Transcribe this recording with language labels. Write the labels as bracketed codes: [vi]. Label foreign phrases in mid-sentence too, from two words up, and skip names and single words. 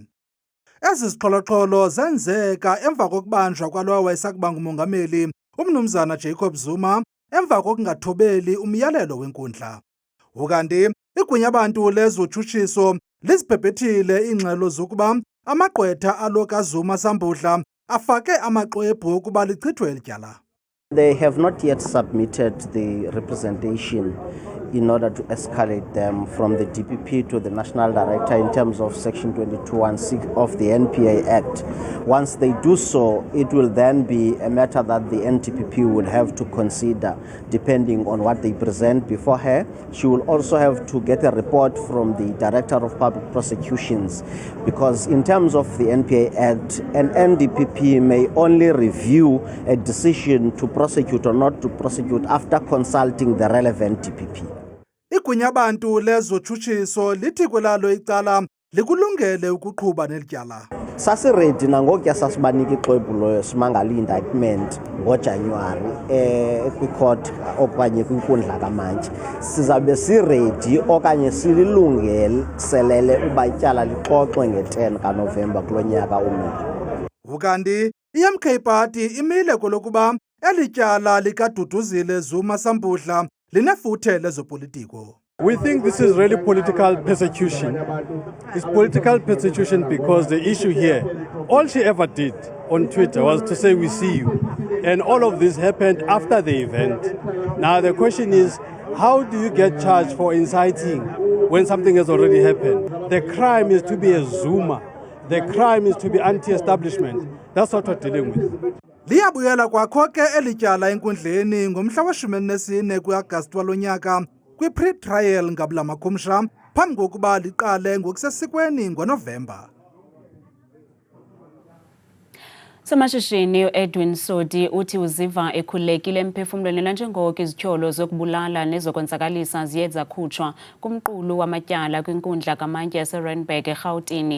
[xh] Ezi zixholo-xholo zenzeka emva kokubanjwa kwalowa wayesakuba ngumongameli uMnumzana Jacob Zuma emva kokungathobeli umyalelo wenkundla. Ukanti igunyabantu lezotshutshiso lizibhebhethile iingxelo zokuba amagqwetha alo kaZuma Sambudla afake amaxwebhu ukuba lichithwe eli tyala. [en] They have not yet submitted the representation in order to escalate them from the DPP to the National Director in terms of Section 2216 of the NPA Act. Once they do so, it will then be a matter that the NTPP would have to consider depending on what they present before her. She will also have to get a report from the Director of Public Prosecutions, because in terms of the NPA Act, an NDPP may only review a decision to prosecute or not to prosecute after consulting the relevant DPP. [xh] Igwinyabantu lezotshutshiso lithi kwelalo icala likulungele ukuqhuba nelityala. Sasiredi nangokuya sasibanika ixwebhu loyo simangala indictment ngoJanuary kwi-court okanye kwinkundla kamantyi. Sizabe siredi okanye sililungiselele uba ityala lixoxwe nge-10 kaNovemba kulo nyaka umile. Ukanti iMK Party imile kolokuba eli tyala likaDuduzile Zuma Sambudla linefuthe lezopolitiko. [en] We think this is really political persecution. It's political persecution because the issue here, all she ever did on Twitter was to say, "We see you." And all of this happened after the event. Now the question is, how do you get charged for inciting when something has already happened? The crime is to be a Zuma. The crime is to be anti-establishment. That's what we're dealing with. [xh] Liyabuyela kwakho ke eli tyala enkundleni ngomhla we-14 kwi-Agasti walo nyaka kwi-pre-trial ngabula makhumsha phambi kokuba liqale ngokusesikweni ngoNovemba. Somashishini Edwin Sodi uthi uziva ekhululekile emphefumlweni nanjengoko izityholo zokubulala nezokwenzakalisa ziye zakhutshwa kumqulu wamatyala kwinkundla kamantyi yaseRandburg eRhawutini.